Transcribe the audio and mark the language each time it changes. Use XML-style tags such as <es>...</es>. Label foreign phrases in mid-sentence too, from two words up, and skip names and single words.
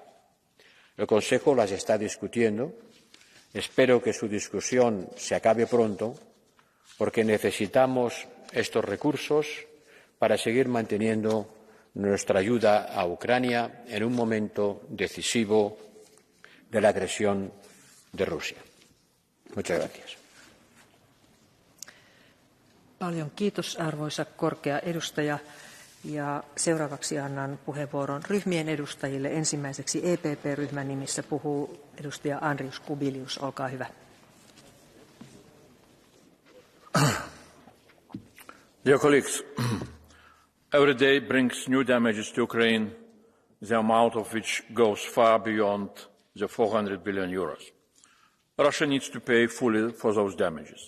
<es>El Consejo las está discutiendo. Espero que su discusión se acabe pronto, porque necesitamos estos recursos para seguir manteniendo nuestra ayuda a Ucrania en un momento decisivo de la agresión de Rusia. Muchas gracias.</es> <fi>Paljon kiitos, arvoisa korkea edustaja. Ja seuraavaksi annan puheenvuoron ryhmien edustajille. Ensimmäiseksi EPP-ryhmän nimissä puhuu edustaja Andrius Kubilius. Olkaa hyvä.</fi> <en>Dear colleagues, every day brings new damages to Ukraine, the amount of which goes far beyond the 400 billion euros. Russia needs to pay fully for those damages.</en>